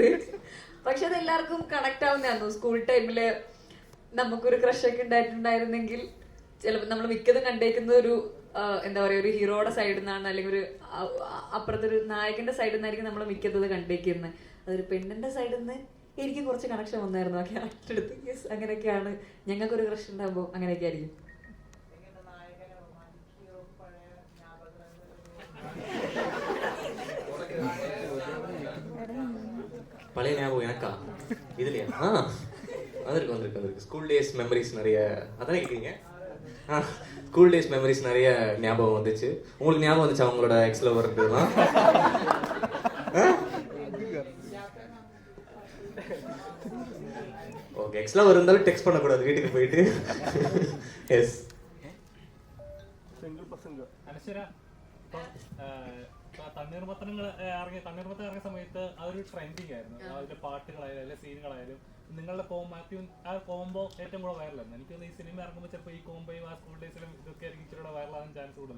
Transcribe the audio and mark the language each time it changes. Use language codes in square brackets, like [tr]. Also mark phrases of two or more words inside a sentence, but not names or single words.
[ml] പക്ഷെ അത് എല്ലാവർക്കും കണക്ട് ആവുന്നതായിരുന്നു. [en] school time [ml] നമുക്കൊരു ക്രഷൊക്കെ ഉണ്ടായിട്ടുണ്ടായിരുന്നെങ്കിൽ ചിലപ്പോൾ നമ്മൾ മിക്കതും കണ്ടേക്കുന്ന ഒരു എന്താ പറയുക, ഒരു ഹീറോയുടെ സൈഡിൽ നിന്നാണ്, അല്ലെങ്കിൽ ഒരു അപ്പുറത്തൊരു നായകന്റെ സൈഡിൽ നിന്നായിരിക്കും നമ്മൾ മിക്കത് കണ്ടേക്കുന്നത്. അതൊരു പെണ്ണിന്റെ സൈഡിൽ നിന്ന് എനിക്ക് കുറച്ച് കണക്ഷൻ വന്നായിരുന്നു ആ ക്യാരക്ടർ എടുത്ത്. യെസ്, അങ്ങനെയൊക്കെയാണ്. ഞങ്ങൾക്കൊരു ക്രഷ് ഉണ്ടാകുമ്പോൾ അങ്ങനെയൊക്കെ ആയിരിക്കും. [ta] பழைய ஞாபகம் எனக்கா? இதுலையா? வந்திருக்கு. [en] school days memories [ta] நிறைய. அதானே கேட்குறீங்க? [en] school days memories [ta] நிறைய ஞாபகம் வந்துச்சு. உங்களுக்கு ஞாபகம் வந்துச்சா அவங்களோட [en] ex lover? [ta] ஓகே, [en] ex lover [ta] இருந்தாலும் டெக்ஸ்ட் பண்ணக்கூடாது வீட்டுக்கு போயிட்டு. எஸ். [ml] തണ്ണീർമത്തനം ഇറങ്ങിയ സമയത്ത് അതൊരു ട്രെൻഡിങ് ആയിരുന്നു. അതിന്റെ പാട്ടുകളായാലും അതിലെ സീനുകളായാലും നിങ്ങളുടെ ആ കോംബോ ഏറ്റവും കൂടെ വൈറലായിരുന്നു. എനിക്ക് തോന്നുന്നു ഈ സിനിമ ഇറങ്ങുമ്പോൾ ചിലപ്പോൾ ഈ കോംബോയും ആ [en] school days [ml] ഇതൊക്കെ ആയിരിക്കും ഇച്ചിരി വൈറലാകാൻ ചാൻസ് കൂടുതൽ.